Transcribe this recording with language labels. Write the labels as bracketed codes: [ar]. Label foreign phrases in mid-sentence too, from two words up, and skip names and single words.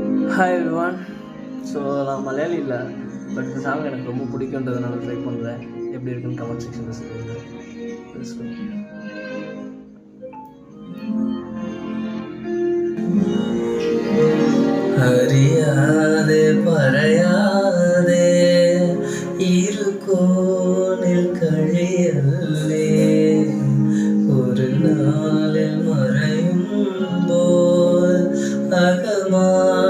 [en] hi everyone. [ta] ஸோ நான் மலையாளி இல்லை, பட் இந்த சாங் எனக்கு ரொம்ப பிடிக்குன்றதுனால ட்ரை பண்ணுறேன். எப்படி இருக்குன்னு [en] comment sectionஇல் [ta] சொல்லுங்கள். [ml] അറിയാതെ പറയാതെ ഇരുകോണിൽ കഴിയല്ലേ ഒരു നാളിൽ മറയുമ്പോൾ അകമാ